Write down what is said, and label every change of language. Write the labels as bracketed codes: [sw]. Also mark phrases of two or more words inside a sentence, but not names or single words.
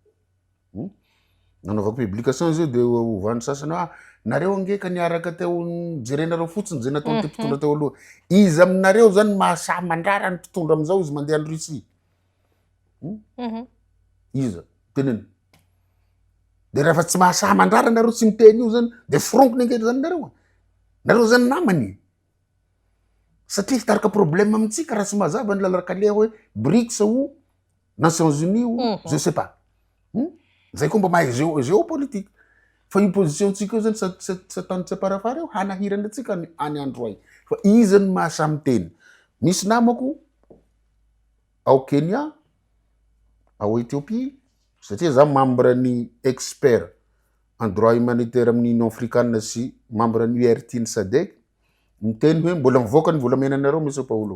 [mg] nanaovako publication zio de hovany sasany nareo angeka niaraka teo jerenareo fotsiny zay nataony ty mpitondra teo aloha izy aminareo zany mahasaha mandrara ny mpitondra amizao izy mandeha any Russie iza teneny de rehefa tsy mahasaha mandrara nareo tsy miteny io zany de forongony angery zany nareo zany namany satria hitarika problème amitsika raha tsy mazava ny lalaraka leha hoe BRICS [fr] ou Nations Unies ou je sais pas [mg] zay koa mba mahay géopolitique fa io position tsika io zany tsy atany tsy aparafara eo hanahirana atsika any andro ay fa izy ny mahasamy teny misy namako ao Kenya ao Ethiopie satria za membre ny [fr] expert en droit humanitaire [mg] amin'ny Union africaine sy membre ny URT ny SADC miteny hoe mbola mivoaka ny volamenanareo monsieur Paulo